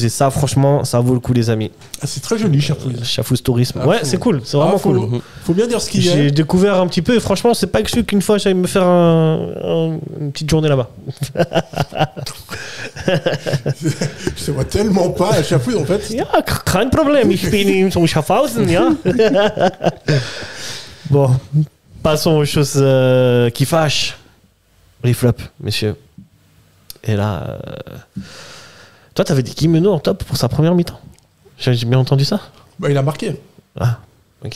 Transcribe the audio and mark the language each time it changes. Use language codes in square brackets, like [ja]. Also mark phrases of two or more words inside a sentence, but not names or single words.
[fr] Et ça, franchement, ça vaut le coup, les amis. Ah, c'est très joli, Schaffhouse. Schaffhouse Tourisme. Ouais, c'est cool, c'est vraiment cool. Faut bien dire ce qu'il y a. J'ai découvert un petit peu, et franchement, c'est pas exclu qu'une fois j'aille me faire une petite journée là-bas. Je vois tellement pas à Schaffhouse en fait. [de] Ja, kein Problem, ich bin in Schaffhausen, ja. [fr] Bon, passons aux choses qui fâchent. Les flops, messieurs. Et là, toi, t'avais dit Guimeno en top pour sa première mi-temps. J'ai bien entendu ça? Bah, il a marqué. Ah, ok.